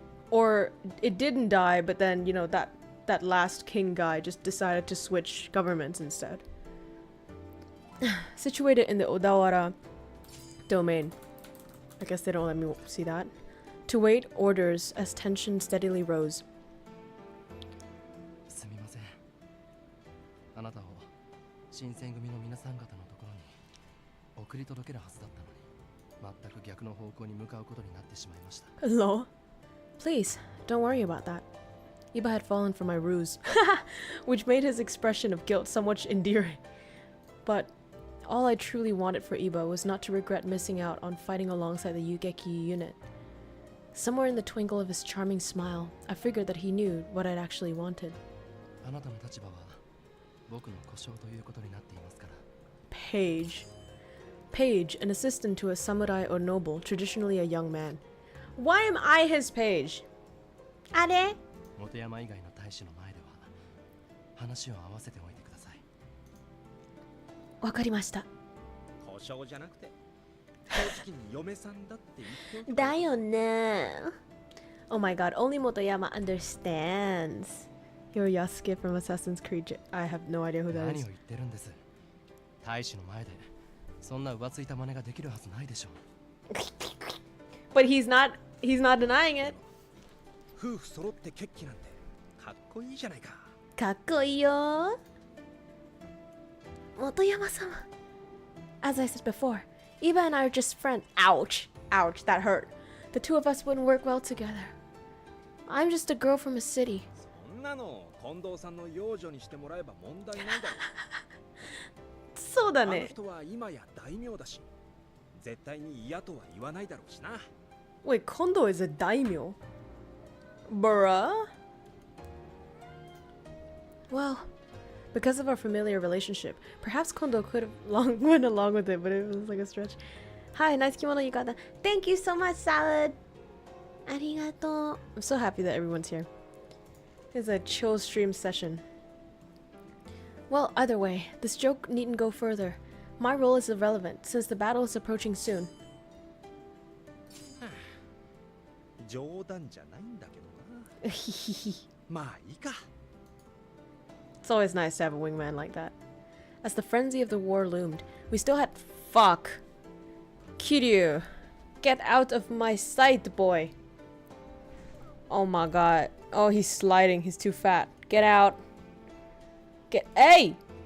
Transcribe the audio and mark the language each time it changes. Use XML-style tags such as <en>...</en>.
<en>Or it didn't die, but then, you know, that last king guy just decided to switch governments instead. Situated in the Odawara domain. I guess they don't let me see that. To wait orders as tension steadily rose.</en> <ja>すみません。あなたを新選組の皆さん方のところに送り届けるはずだったのに、全く逆の方向に向かうことになってしまいました。</ja> <en>Hello? Please, don't worry about that. Iba had fallen for my ruse, which made his expression of guilt somewhat endearing. But all I truly wanted for Iba was not to regret missing out on fighting alongside the Yugeki unit. Somewhere in the twinkle of his charming smile, I figured that he knew what I'd actually wanted.</en> <ja>あなたの立場は僕の故障ということになっていますから。</ja> <en>Page. Page, an assistant to a samurai or noble, traditionally a young man. Why am I his page?</en> <ja>あれ? 本山以外の大使の前では話を合わせておいてください。わかりました。故障じゃなくて、正直に嫁さんだって言っておく。だよね.</ja> <en>Oh my god, only Motoyama understands. You're Yasuke from Assassin's Creed. I have no idea who that</en> <ja>何</ja> <en>is.</en> <ja>を言ってるんです。大使の前でそんな浮ついた真似ができるはずないでしょう。</ja> <en>But he's not denying it.</en> <ja>夫婦揃って決起なんてかっこいいじゃないか。かっこいいよ.</ja> <en>Motoyama-sama. As I said before, Iba and I are just friends. Ouch. Ouch, that hurt. The two of us wouldn't work well together. I'm just a girl from a city.</en> <ja>そんなの近藤さんの養女にしてもらえば問題ないだろう。そうだね。あの人は今や大名だし、絶対に嫌とは言わないだろうしな。</ja> <en>Wait, Kondo is a daimyo? Bruh? Well, Because of our familiar relationship, perhaps Kondo could have went along with it, but it was like a stretch. Hi, nice kimono yukata. Thank you so much, Salad. Arigato. I'm so happy that everyone's here. It's a chill stream session. Well, either way, this joke needn't go further. My role is irrelevant, since the battle is approaching soon.</en> <ja>冗談じゃないんだけどな。まあいいか。</ja> <en>It's always nice to have a wingman like that. As the frenzy of the war loomed, we still had— Fuck. Kiryu. Get out of my sight, boy. Oh my god. Oh, he's sliding. He's too fat. Get out. Get— Hey!</en>